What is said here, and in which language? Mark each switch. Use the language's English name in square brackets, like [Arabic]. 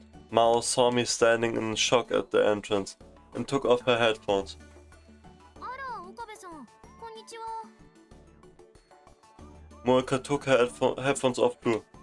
[English] Mao saw me standing in shock at the entrance and took off her headphones. [Japanese] あら、岡部さん、こんにちは。 [English] Moeka took her headphones off too.